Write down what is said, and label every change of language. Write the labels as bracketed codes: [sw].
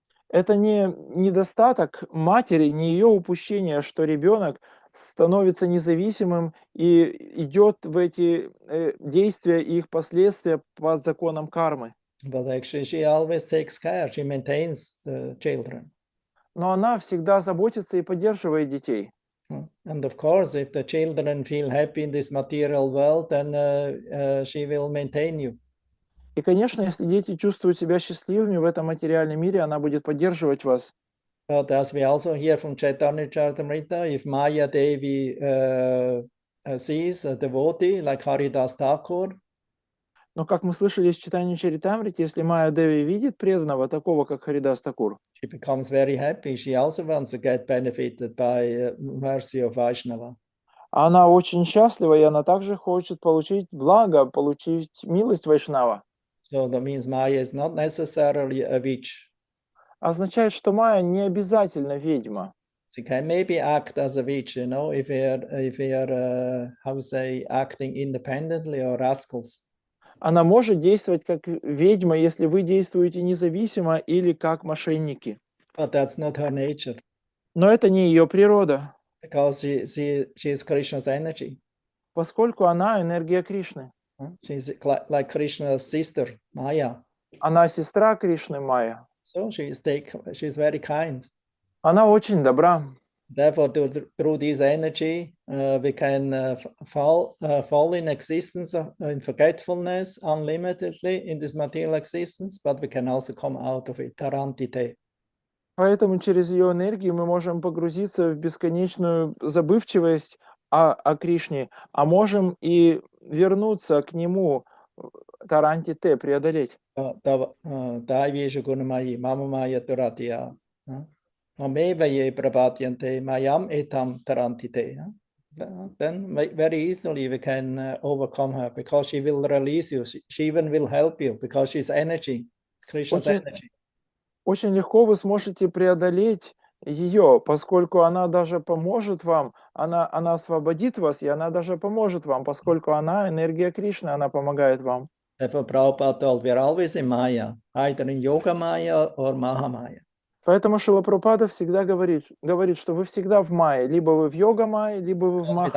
[ru] Это не недостаток матери, не ее упущение, что ребенок становится независимым и идет в эти действия и их последствия по законам кармы. [en] But actually, she always takes care. She maintains the children. [ru] Но она всегда заботится и поддерживает детей. [en] And of course, if the children feel happy in this material world, then she will maintain you. [ru] И, конечно, если дети чувствуют себя счастливыми в этом материальном мире, она будет поддерживать вас. [en] But as we also hear from Chaitanya Charitamrita, if Maya Devi sees a devotee like Haridas Thakur, [ru] Но, как мы слышали из читания Чаритамрити, если Майя Деви видит преданного, такого, как Харидас Такур, [en] she becomes very happy. She also wants to get benefited by mercy of Vaishnava. [ru] она очень счастлива, и она также хочет получить благо, получить милость Вайшнава. [en] So that means Maya is not necessarily a witch. [ru] Означает, что Майя не обязательно ведьма. [en] She can maybe act as a witch, if we are how to say, acting independently or rascals. [ru] Она может действовать как ведьма, если вы действуете независимо или как мошенники. [en] But that's not her nature. [ru] Но это не ее природа. [en] Because she is Krishna's energy. [ru] Поскольку она энергия Кришны. [en] She's like Krishna's sister, Maya. [ru] Она сестра Кришны, Майя. [en] So she's very kind. [ru] Она очень добра. [en] Therefore, through this energy, we can fall in existence in forgetfulness unlimitedly in this material existence, but we can also come out of it, tarantite. [ru] Поэтому через ее энергию мы можем погрузиться в бесконечную забывчивость о Кришне, а можем и вернуться к нему, тарантите, преодолеть. [sa] Daiveshu gunamayi, mama maya duratiya. Mameva ye prabhatyante mayam etam tarantite. [en] Then very easily we can overcome her, because she will release you. She even will help you, because she's energy, Krishna's energy. [ru] Очень легко вы сможете преодолеть ее, поскольку она даже поможет вам, она освободит вас, и она даже поможет вам, поскольку она энергия Кришны, она помогает вам. [en] Therefore, Prabhupada told, we are always in Maya, either in Yoga Maya or Mahamaya. [ru] Поэтому Шрила Прабхупада всегда говорит, что вы всегда в Майе, либо вы в Йога Майе, либо вы в Маха